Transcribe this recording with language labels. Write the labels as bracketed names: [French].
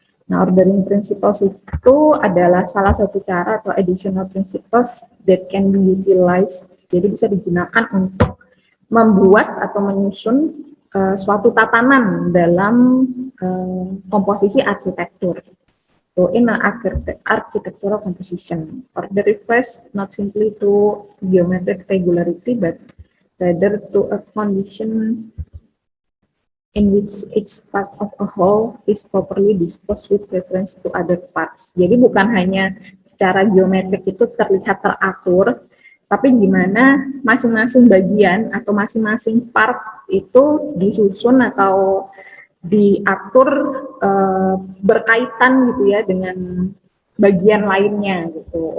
[Indonesian] Nah, ordering principles itu adalah salah satu cara atau [English] additional principles that can be utilized. [Indonesian] Jadi bisa digunakan untuk membuat atau menyusun suatu tatanan dalam komposisi arsitektur. [English] So in an architectural composition, order refers not simply to geometric regularity, but rather to a condition in which each part of a whole is properly disposed with reference to other parts. [Indonesian] Jadi bukan hanya secara geometrik itu terlihat teratur, tapi gimana masing-masing bagian atau masing-masing part itu disusun atau diatur berkaitan gitu ya dengan bagian lainnya gitu.